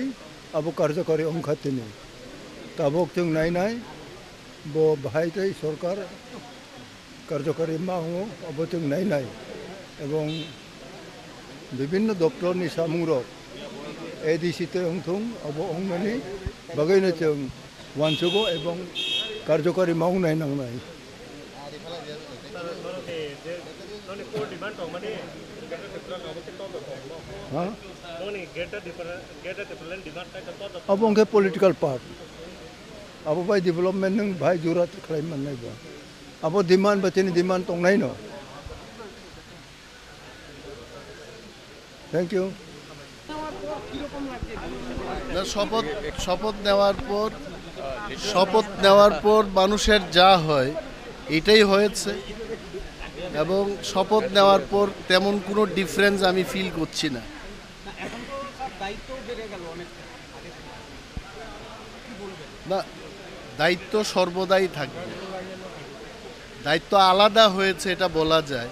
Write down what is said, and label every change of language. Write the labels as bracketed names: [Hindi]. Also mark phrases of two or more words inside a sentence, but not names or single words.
[Bodo] अब कार्यकारी अंखातेनी ताबक जों नायनाय बो बाहायतै सरकार कार्यकारी मावो अब जों नायनाय एवं विभिन्न दप्तरनि सामुंरक ADC ते अंथुं अब अंगमानी बागैनो जों वानसुगो एवं कार्यकारी मावनाय नांनाय अब उनके [English] political part [Bodo] अब भाई डेवलपमेंट नों भाई जरूरत खालाम मोननायबा अब डिमांड बतेनि डिमांड दंनाय न [English] thank you [Bangla] শপথ নেওয়ার পর মানুষের যা হয় এটাই হয়েছে এবং শপথ নেওয়ার পর তেমন কোনো ডিফারেন্স আমি ফিল করছি না। না, দায়িত্ব সর্বদাই থাকবে, দায়িত্ব আলাদা হয়েছে এটা বলা যায়।